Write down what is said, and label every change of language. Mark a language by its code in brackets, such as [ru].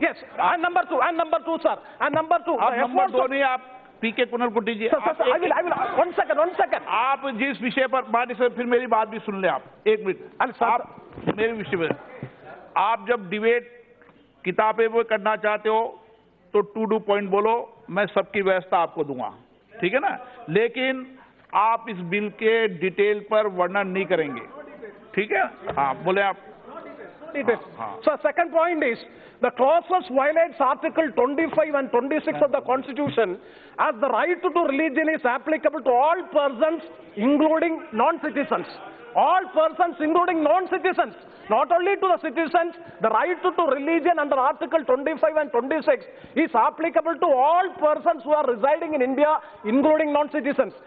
[en] Yes, and number two, sir, and number 2. [hi] आप number 2 नहीं, आप पीके कुनल को दीजिए। Sir, I will, one second. आप जिस विषय पर बात से फिर मेरी बात भी सुन ले आप। एक मिनट, आप मेरे विषय में, आप जब डिबेट किताबें वो करना चाहते हो तो [en] to the point [hi] बोलो, मैं सबकी व्यवस्था आपको दूंगा, ठीक है ना? लेकिन आप इस बिल के डिटेल पर वर्णन नहीं करेंगे, ठीक है? हाँ, बोले आप। [en] So second point is, the clauses violates Article 25 and 26 of the Constitution, as the right to religion is applicable to all persons, including non-citizens. All persons, including non-citizens. Not only to the citizens, the right to religion under Article 25 and 26 is applicable to all persons who are residing in India, including non-citizens.